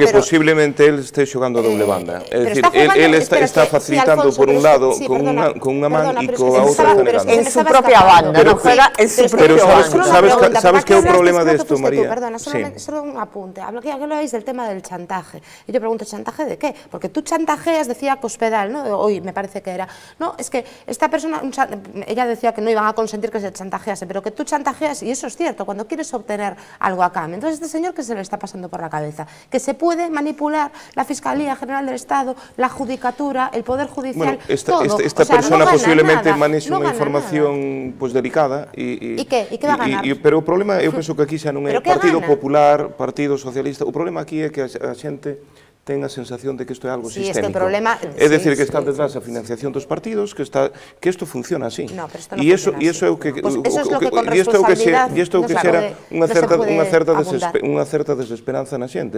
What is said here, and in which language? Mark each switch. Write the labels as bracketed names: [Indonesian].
[Spanish] Porque posiblemente él esté xogando a doble banda. Es decir, él está facilitando por un lado [Galician] con unha man e coa outra [Spanish] generando. En su propia banda, no juega en su propia banda. [Galician] Pero sabes que é o problema desto, María? [Spanish] Perdona, solo un apunte. Que habláis del tema del chantaje. Y yo pregunto, ¿chantaje de qué? Porque tú chantajeas, decía Cospedal, ¿no? Hoy me parece que era. No, es que esta persona, ella decía que no iban a consentir que se chantajease, pero que tú chantajeas, y eso es cierto, cuando quieres obtener algo a cambio. Entonces, este señor, ¿qué se le está pasando por la cabeza? Que se puede manipular la Fiscalía General del Estado, la Judicatura, el Poder Judicial, todo. [Galician] Esta persona posiblemente manexa unha información pues delicada [Spanish] ¿Y qué va a ganar? [Galician] Pero o problema, eu penso que aquí xa non é Partido Popular, Partido Socialista, o problema aquí é que a xente ten a sensación de que isto é algo sistémico. [Spanish] Es que el problema, [Galician] é dicir, que está detrás a financiación dos partidos, que isto funciona así. No, pero isto non funciona así. Iso é o que... [Spanish] Pues eso es lo que con responsabilidad [Galician] E isto é o que xera unha certa desesperanza na xente.